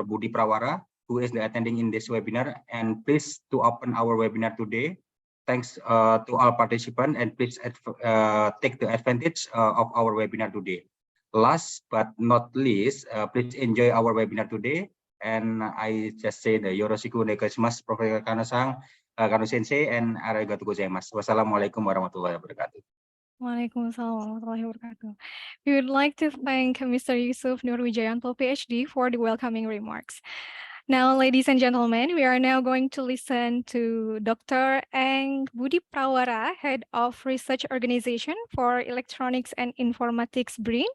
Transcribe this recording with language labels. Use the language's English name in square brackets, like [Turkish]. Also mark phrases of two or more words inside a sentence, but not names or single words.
[English] Budi Prawara, who is the attending in this webinar, and please to open our webinar today. Thanks to all participants, and please take the advantage of our webinar today. Last but not least, please enjoy our webinar today. And I just say the [Japanese] よろしくお願いします, [English] Professor Kano-san, Kano-sensei, and [Japanese] ありがとうございます. [Arabic] والسلام عليكم ورحمة الله وبركاته. وعليكم السلام ورحمة الله وبركاته. [English] We would like to thank Mr. Yusuf Nur Wijayanto, PhD, for the welcoming remarks. Now, ladies and gentlemen, we are now going to listen to Dr. Eng Budi Prawara, Head of Research Organization for Electronics and Informatics BRIN.